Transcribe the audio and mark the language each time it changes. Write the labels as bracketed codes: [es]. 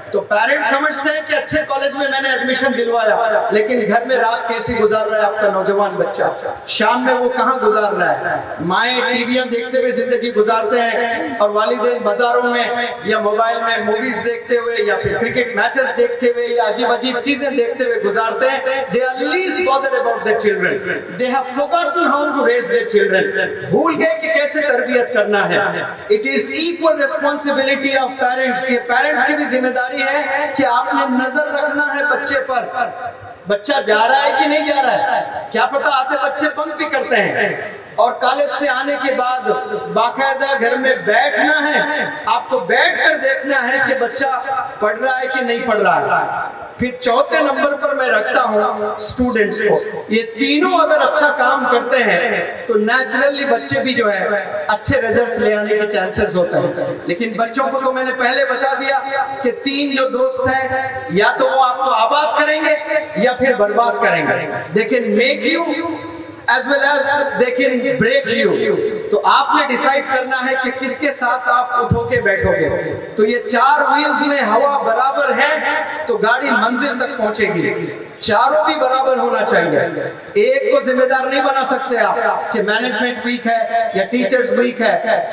[ur] تو پیرنٹس سمجھتے ہیں کہ اچھے کالج میں میں نے ایڈمیشن دلوایا, لیکن گھر میں رات کیسی گزار رہا ہے آپ کا نوجوان بچہ, شام میں وہ کہاں گزار رہا ہے. مائیں ٹی ویاں دیکھتے ہوئے زندگی گزارتے ہیں, اور والدین بازاروں میں یا موبائل میں موویز دیکھتے ہوئے یا پھر کرکٹ میچز دیکھتے ہوئے یا عجیب عجیب چیزیں دیکھتے ہوئے گزارتے ہیں. [en] They are least bothered about their children. They have forgotten how to raise their children. [ur] بھول گئے کہ کیسے تربیت کرنا ہے. [en] It is equal responsibility of parents. [ur] یہ پیرنٹس کی بھی ذمہ داری ہے کہ آپ نے نظر رکھنا ہے بچے پر. بچہ جا رہا ہے کہ نہیں جا رہا ہے, کیا پتہ آتے بچے بنک بھی کرتے ہیں. اور کالج سے آنے کے بعد باقاعدہ گھر میں بیٹھنا ہے, آپ کو بیٹھ کر دیکھنا ہے کہ بچہ پڑھ رہا ہے کہ نہیں پڑھ رہا ہے. پھر چوتھے نمبر پر میں رکھتا ہوں اسٹوڈنٹس کو. یہ تینوں اگر اچھا کام کرتے ہیں تو نیچرلی بچے بھی جو ہے اچھے ریزلٹس لے آنے کے چانسز ہوتے ہیں. لیکن بچوں کو تو میں نے پہلے بتا دیا کہ 3 جو دوست ہیں, یا تو وہ آپ کو آباد کریں گے یا پھر برباد کریں گے. [en] They can make you as well as they can break you. [ur] تو آپ نے ڈیسائیڈ کرنا ہے کہ کس کے ساتھ آپ اٹھو کے بیٹھو گے. تو یہ 4 ویلز میں ہوا برابر ہے تو گاڑی منزل تک پہنچے گی. چاروں بھی برابر ہونا چاہیے. ایک کو ذمہ دار نہیں بنا سکتے آپ کہ مینجمنٹ ویک ہے یا ٹیچرز ویک ہے.